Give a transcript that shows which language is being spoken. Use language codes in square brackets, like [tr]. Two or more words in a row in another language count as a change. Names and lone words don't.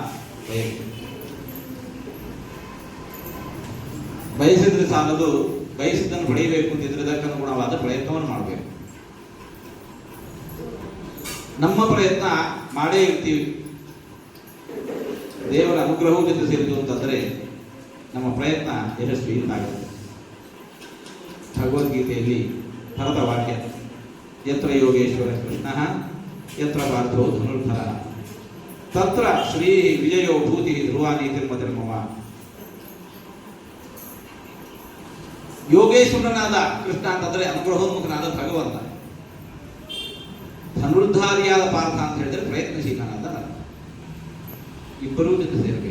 [kn] ಬಯಸಿದ್ರೆ ಸಾಲದು, ಬಯಸಿದ್ದನ್ನು ಪಡೆಯಬೇಕು ಅಂತಿದ್ರೆ ಅದಕ್ಕನುಗುಣವಾದ ಪ್ರಯತ್ನವನ್ನು ಮಾಡಬೇಕು. ನಮ್ಮ ಪ್ರಯತ್ನ ಮಾಡೇ ಇರ್ತೀವಿ, ದೇವರ ಅನುಗ್ರಹವು ಜೊತೆ ಸೇರಿತು ಅಂತಂದರೆ ನಮ್ಮ ಪ್ರಯತ್ನ ಯಶಸ್ವಿ ಆಗುತ್ತೆ. ಭಗವದ್ಗೀತೆಯಲ್ಲಿ ಭರತ ವಾಕ್ಯ, [sa] ಯತ್ರ ಯೋಗೇಶ್ವರ ಕೃಷ್ಣ ಯತ್ರ ಪಾರ್ಥೋ ಧನುರ್ಧರ ತತ್ರ ಶ್ರೀ ವಿಜಯೋ ಭೂತಿ ಧ್ರುವಾನಿ ತಿರ್ಮತಿರ್ಮವ. [kn] ಯೋಗೇಶ್ವರನಾದ ಕೃಷ್ಣ ಅಂತಂದ್ರೆ ಅನುಗ್ರಹೋನ್ಮುಖನಾದ ಭಗವಂತ, ಧನುರ್ಧಾರಿಯಾದ ಪಾರ್ಥ ಅಂತ ಹೇಳಿದ್ರೆ ಪ್ರಯತ್ನಶೀಲನಾದ ಇಬ್ಬರೂ ಜೊತೆ ಸೇರಬೇಕು.